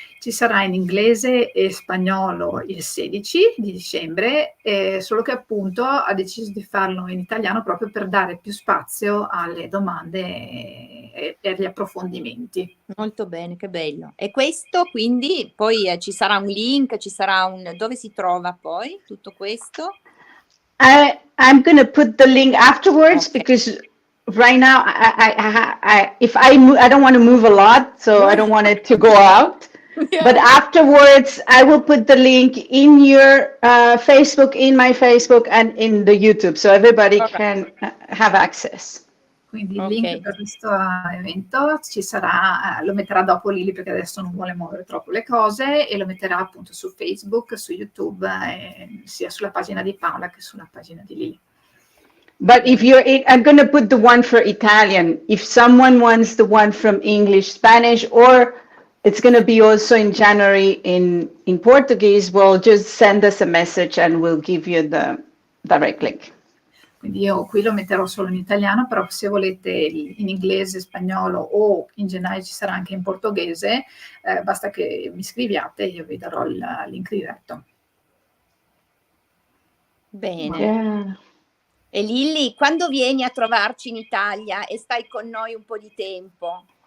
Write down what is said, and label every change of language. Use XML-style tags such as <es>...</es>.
<it>Ci sarà in inglese e spagnolo il 16 di dicembre, solo che appunto ha deciso di farlo in italiano proprio per dare più spazio alle domande e agli approfondimenti. Molto bene, che bello. E questo quindi poi ci sarà un link, dove si trova poi tutto questo?</it> <en>I'm going to put the link afterwards, okay. Because right now, I don't want to move a lot, so I don't want it to go out. Yeah. But afterwards, I will put the link in your Facebook, in my Facebook, and in the YouTube, so everybody can have access.</en> <it>Quindi il link per questo evento ci sarà, lo metterà dopo Lili perché adesso non vuole muovere troppo le cose, e lo metterà appunto su Facebook, su YouTube, sia sulla pagina di Paola che sulla pagina di Lili.</it> <en>But if I'm going to put the one for Italian. If someone wants the one from English, Spanish, or it's going to be also in January in Portuguese, well, just send us a message and we'll give you the direct link.</en> <it>Quindi io qui lo metterò solo in italiano, però se volete in inglese, spagnolo o in generale ci sarà anche in portoghese, basta che mi scriviate e io vi darò il link diretto. Bene.</it> <en>Yeah.</en> <it>E Lilli, quando vieni a trovarci in Italia e stai con noi un po' di tempo?</it>